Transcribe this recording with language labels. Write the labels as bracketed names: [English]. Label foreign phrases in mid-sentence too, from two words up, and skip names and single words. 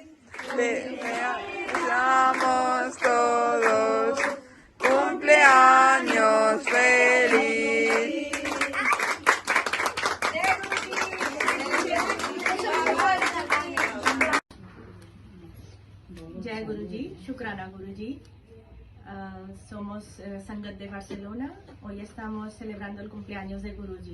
[Spanish] deseamos todos, cumpleaños feliz. [Hindi] जय गुरु जी, शुक्राना गुरु जी. [Spanish] Somos Sangat de Barcelona. Hoy estamos celebrando el cumpleaños de Guruji.